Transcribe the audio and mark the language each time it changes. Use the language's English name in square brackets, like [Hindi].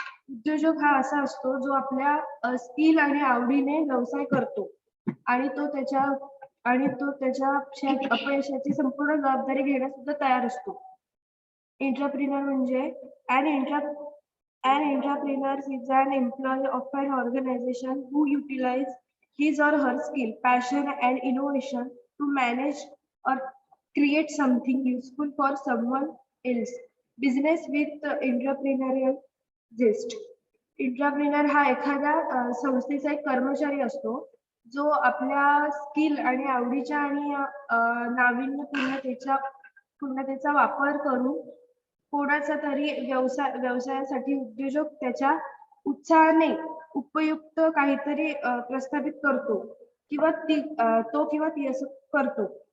[Marathi] उद्योजक हा असा असतो जो आपल्या स्किल आणि आवडीने व्यवसाय करतो आणि तो त्याच्या अपयशाची संपूर्ण जबाबदारी घेण्यास सुद्धा तयार असतो. एंटरप्रेनर म्हणजे [English] an entrepreneur is an employee of an organization who utilize his or her skill, passion and innovation to manage or create something useful for someone else. Business with entrepreneurial zest. [Marathi] Entrepreneur हा एखाद्या संस्थेचा एक कर्मचारी असतो जो आपल्या skill आणि आवडीच्या आणि नाविन्यपूर्णतेचा वापर करून कोणाचा तरी व्यवसायासाठी उद्योजक त्याच्या उत्साहाने उपयुक्त काहीतरी प्रस्थापित करतो किंवा ती असं करतो.